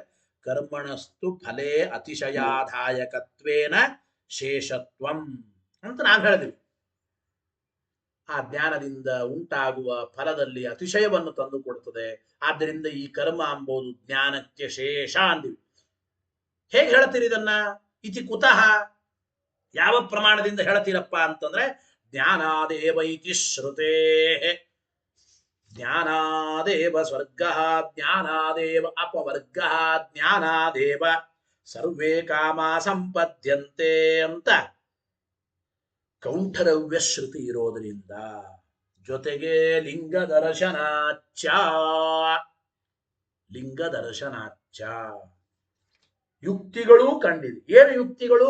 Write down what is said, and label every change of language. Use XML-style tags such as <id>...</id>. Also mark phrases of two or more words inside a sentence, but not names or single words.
<sa>ಕರ್ಮಣಸ್ತು ಫಲೇ ಅತಿಶಯಾದಾಯಕತ್ವೇನ ಶೇಷತ್ವಂ</sa> <kn>ಅಂತ ನಾವು ಹೇಳಿದ್ವಿ. ಆ ಜ್ಞಾನದಿಂದ ಉಂಟಾಗುವ ಫಲದಲ್ಲಿ ಅತಿಶಯವನ್ನು ತಂದುಕೊಡುತ್ತದೆ. ಆದ್ದರಿಂದ ಈ ಕರ್ಮ ಎಂಬುದು ಜ್ಞಾನಕ್ಕೆ ಶೇಷ ಅಂದಿವಿ. ಹೇಗೆ ಹೇಳ್ತೀರಿ ಇದನ್ನ?</kn> <sa>ಇತಿ ಕುತಃ,</sa> <kn>ಯಾವ ಪ್ರಮಾಣದಿಂದ ಹೇಳ್ತೀರಪ್ಪ ಅಂತಂದ್ರೆ,</kn> <sa>ಜ್ಞಾನಾದೇವ ಇತಿ ಶ್ರುತೇ, ಜ್ಞಾನಾದೇವ ಸ್ವರ್ಗ, ಜ್ಞಾನಾದೇವ ಅಪವರ್ಗ, ಜ್ಞಾನಾದೇವ ಸರ್ವೇ ಕಾಮ ಸಂಪದ್ಯಂತೆ</sa> <kn>ಅಂತ ಕೌಂಠರವ್ಯ ಶ್ರುತಿ ಇರೋದರಿಂದ, ಜೊತೆಗೆ</kn> <sa>ಲಿಂಗ ದರ್ಶನಾಚ, ಲಿಂಗ ದರ್ಶನಾಚ</sa> <kn>ಯುಕ್ತಿಗಳೂ ಕಂಡಿದೆ. ಏನು ಯುಕ್ತಿಗಳು?</kn>